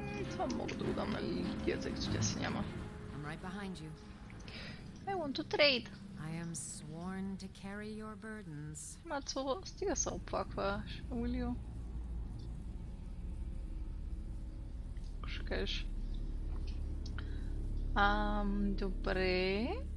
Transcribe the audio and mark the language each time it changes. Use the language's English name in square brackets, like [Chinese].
[Bulgarian] Това мога да го дам на Лидия, тъй като тя си няма. [English] Behind you. I want to trade. I am sworn to carry your burdens. [Bulgarian] Мацо, стига се оплаква, Уилио. Ще кажеш. Добре.